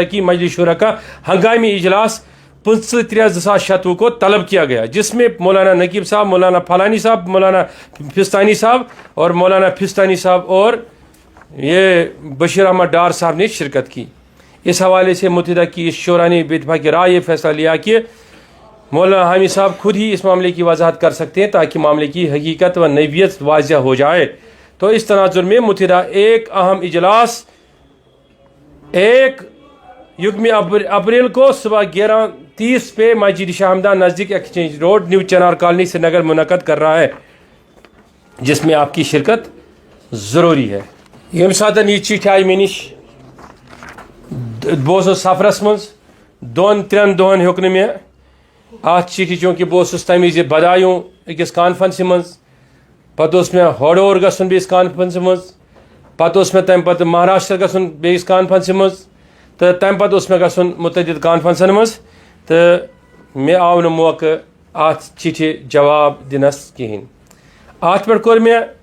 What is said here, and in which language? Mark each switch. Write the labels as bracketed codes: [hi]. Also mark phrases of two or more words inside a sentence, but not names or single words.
[ur] کی مجلس شورا کا ہنگامی اجلاس 25/3/2026 کو طلب کیا گیا جس میں مولانا نقیب صاحب مولانا فلانی صاحب مولانا فستانی صاحب اور مولانا فستانی صاحب اور یہ بشیر احمد ڈار صاحب نے شرکت کی اس حوالے سے متحدہ کی اس شورا نے بے اتفاقی رائے یہ فیصلہ لیا کہ مولانا حامی صاحب خود ہی اس معاملے کی وضاحت کر سکتے ہیں تاکہ معاملے کی حقیقت و نوعیت واضح ہو جائے تو اس تناظر میں متحدہ ایک اہم اجلاس 1 اپریل کو صبح 11:30 پہ مسجد شاہ ہمدان نزدیک ایکسچینج روڈ نیو چنار کالونی سری نگر منعقد کر رہا ہے جس میں آپ کی شرکت ضروری ہے [ks] یم سات یہ چٹھ آئی مے نش بہت سفرس مز 2-3 دہن ہیوک نہ مے ات چٹھ چونکہ بہت تمہ وز بدایوں اکس کانفرنس مز پتہ مے ہورڈور گھن بیس کانفرنس مز پتہ مے تمہ پتہ مہاراشٹر گھن بیس کانفرنس مز تو تمہ پتہ مے گھن متعدد کانفرنسن مز تو مے آو نہ موقع ات چٹھ جواب دنس کہین ات پہ کور مے